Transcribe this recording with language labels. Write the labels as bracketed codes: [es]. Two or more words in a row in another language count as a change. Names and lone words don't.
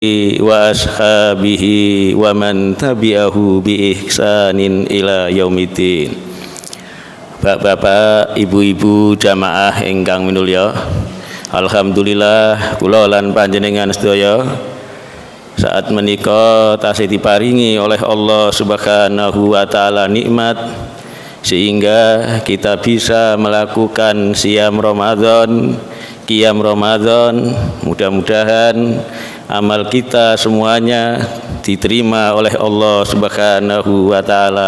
[ar] وأصحابه ومن تبعه بإحسان إلى يوم الدين. [jv] Bapak-bapak, ibu-ibu jamaah ingkang minulya, alhamdulillah kula lan panjenengan sedaya saat menika tasih diparingi [id] oleh Allah [ar] سبحانه وتعالى [id] nikmat sehingga kita bisa melakukan siam Ramadan, qiyam Ramadan. Mudah-mudahan amal kita semuanya diterima oleh Allah [ar] سبحانه وتعالى.